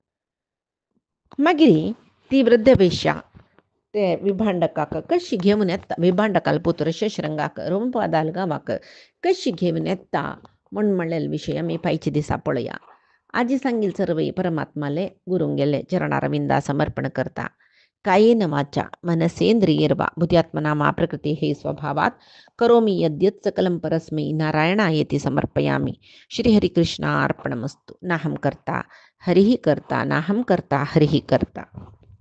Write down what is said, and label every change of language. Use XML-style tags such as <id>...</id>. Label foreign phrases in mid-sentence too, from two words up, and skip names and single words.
<kok>मागीर ती वृद्ध वेश्या ते विभांडकाक कशी घेऊन येता विभांडकाल पुत्र शशरंगाक रोमपादाल गावाक कशी घेऊन येता म्हणलेला विषय आम्ही पायचे दिसा पळया. आजी सांगील सर्व परमात्माले गुरुंगेले चरणारविंदा समर्पण करता.</kok> <sa>कायेन वाचा मनसेंद्रियर्वा बुद्ध्यात्मनामा प्रकृती हे स्वभावात करोमि यद्यत् सकलं परस्मै नारायणायेति समर्पयामि. श्रीहरिकृष्णार्पणमस्तु. नाहं कर्ता हरिः कर्ता नाहं कर्ता हरिः कर्ता.</sa>